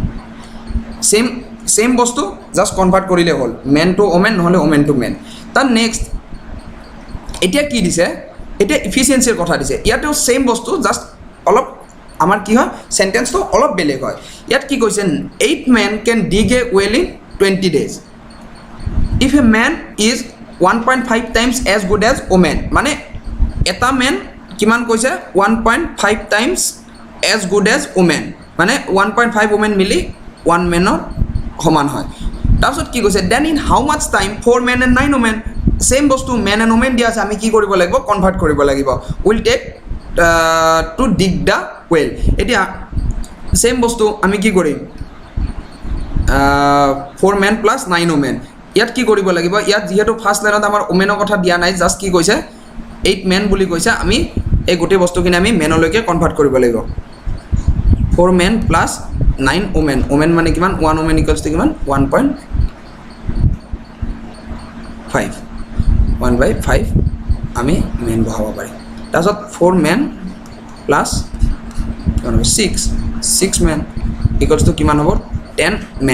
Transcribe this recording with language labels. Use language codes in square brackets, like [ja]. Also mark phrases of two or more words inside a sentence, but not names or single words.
[as] চেম বস্তু জাষ্ট কনভাৰ্ট কৰিলে হ'ল, [en] men to women [as] নহ'লে [en] women to men. [as] তাৰ নেক্সট এতিয়া কি দিছে, এতিয়া ইফিচিয়েঞ্চিৰ কথা দিছে। ইয়াতেও চেম বস্তু জাষ্ট অলপ আমাৰ কি হয় চেণ্টেন্সটো অলপ বেলেগ হয়। ইয়াত কি কৈছে [en] 8 men can dig a well in 20 days if a man is 1.5 times as good as woman। [as] মানে এটা মেন কিমান কৈছে 1.5 [en] times as good as woman, [as] মানে 1.5 women মিলি 1 মেনৰ সমান হয়। তাৰপিছত কি কৈছে [en] then in how much time 4 men and 9 women। [as] চেম বস্তু [en] men and women [as] দিয়া আছে, আমি কি কৰিব লাগিব কনভাৰ্ট কৰিব লাগিব। [en] will take to dig the well. [as] এতিয়া চেম বস্তু আমি কি কৰিম [en] 4 men plus 9 women। [as] ইয়াত কি কৰিব লাগিব, ইয়াত যিহেতু ফাৰ্ষ্ট লাইনত আমাৰ ওমেনৰ কথা দিয়া নাই, জাষ্ট কি কৈছে 8 men বুলি কৈছে, আমি এই গোটেই বস্তুখিনি আমি মেনলৈকে কনভাৰ্ট কৰিব লাগিব। [en] 4 men plus 9 women, [as] ওমেন মানে কিমান 1 woman [en] equals to [as] কিমান 1.5 আমি মেন বহাব পাৰিম। তাৰপিছত 4 [en] men plus 6 men equals to [as] কিমান হ'ব 10 men।